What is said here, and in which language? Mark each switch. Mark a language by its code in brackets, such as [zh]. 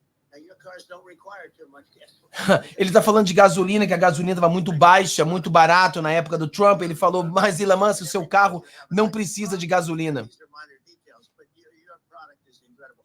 [en] Now, your cars don't require too much gasoline. [pt] Ele está falando de gasolina, que a gasolina estava muito baixa, muito barato na época do Trump. Ele falou, mas Elon Musk, o seu carro não precisa de gasolina. [en] These are minor details, but your product is incredible.